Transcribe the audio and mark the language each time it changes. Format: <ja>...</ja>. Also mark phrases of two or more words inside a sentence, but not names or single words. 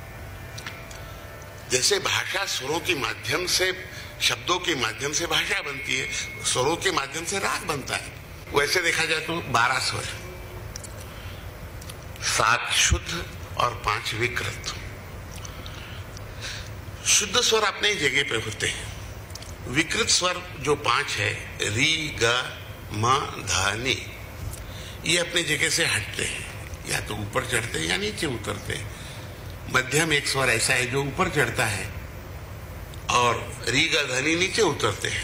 <hi>जैसे भाषा स्वरों के माध्यम से, शब्दों के माध्यम से भाषा बनती है, स्वरों के माध्यम से राग बनता है। वैसे देखा जाए तो 12 स्वर, 7 शुद्ध और 5 विकृत। शुद्ध स्वर अपने जगह पे होते हैं। विकृत स्वर जो 5 है, री, ग, म, ध, नि, ये अपने जगह से हटते हैं, या तो ऊपर चढ़ते हैं या नीचे उतरते हैं। मध्यम एक स्वर ऐसा है जो ऊपर चढ़ता है और री, ग, ध, नि नीचे उतरते हैं।</hi>